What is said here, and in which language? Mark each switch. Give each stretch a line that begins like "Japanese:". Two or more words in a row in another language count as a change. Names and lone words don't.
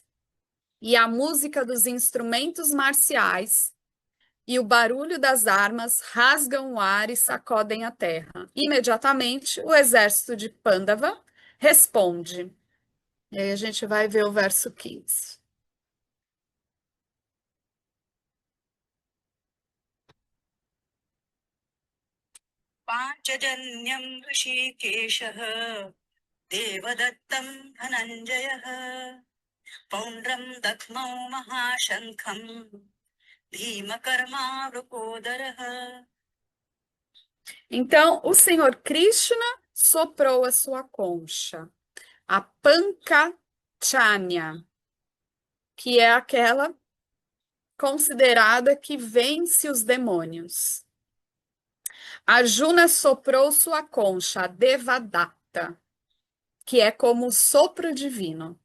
Portuguese: E a música dos instrumentos marciais e o barulho das armas rasgam o ar e sacodem a terra. Imediatamente, o exército de Pandava responde. E aí a gente vai ver o verso 15.
Sanskrit: पाञ्चजन्यं ऋषिकेशः देवदत्तं धनञ्जयः पौण्ड्रं दध्मौ महाशङ्खं भीमकर्मावृकोदरः.
Portuguese: Então, o Senhor Krishna soprou a sua concha, a Pankachanya, que é aquela considerada que vence os demônios. Arjuna soprou sua concha, a Devadatta, que é como o sopro divino.